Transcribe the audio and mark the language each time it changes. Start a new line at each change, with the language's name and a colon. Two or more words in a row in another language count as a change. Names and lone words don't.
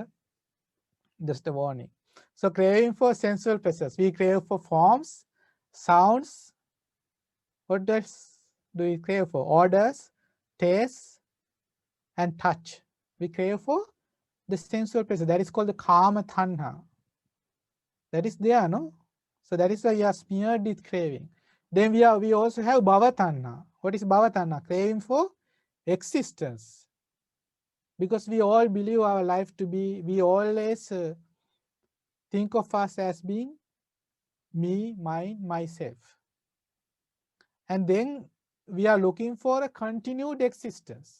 English: Just a warning. So craving for sensual pleasures. We crave for forms, sounds. What else do we crave for? Odors, taste, and touch. We crave for the sensual pleasure. That is called the
Pali: kama tanha.
English: That is there, no? So that is why we are smeared with craving. Then we also have
Pali: bhava tanha.
English: What is
Pali: bhava tanha?
English: Craving for existence. Because we all believe our life to be, we always think of us as being me, mine, myself. And then we are looking for a continued existence.